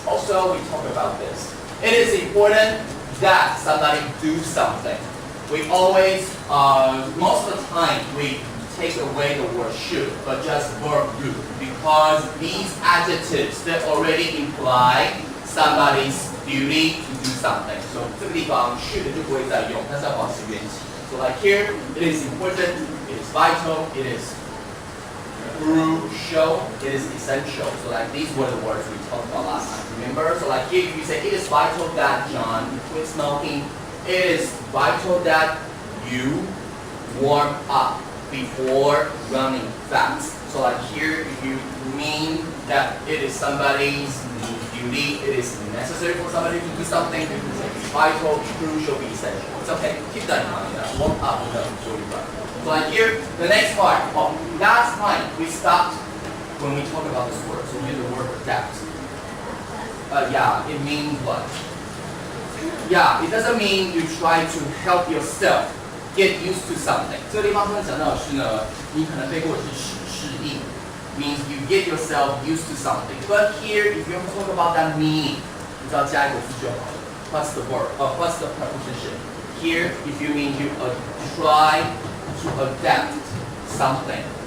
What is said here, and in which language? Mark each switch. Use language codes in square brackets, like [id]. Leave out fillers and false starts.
[en] Also, we talk about this. It is important that somebody do something. We always, most of the time, we take away the word should, but just verb do, because these adjectives that already imply somebody's duty to do something. [zh] So 这个地方 should 就不会再用，但是要保持原形。 [en] So like here, it is important, it is vital, it is crucial, it is essential. So like these were the words we talked about last time. Remember? So like here, if you say it is vital that John quit smoking, it is vital that you warm up before running fast. So like here, if you mean that it is somebody's duty, it is necessary for somebody to do something, you can say it's vital, crucial, essential. It's okay, keep that in mind. Warm up before you run. So like here, the next part. Last time we stopped when we talk about this word. So we use the word adapt. Yeah, it means what? Yeah, it doesn't mean you try to help yourself get used to something. [zh] 这个地方他们讲到的是呢，你可能背过的是适应 [en] means you get yourself used to something. But here, if you talk about that meaning, [zh] 你只要加一个字就好了。 [en] What's the word? What's the preposition? Here, if you mean you try to adapt something.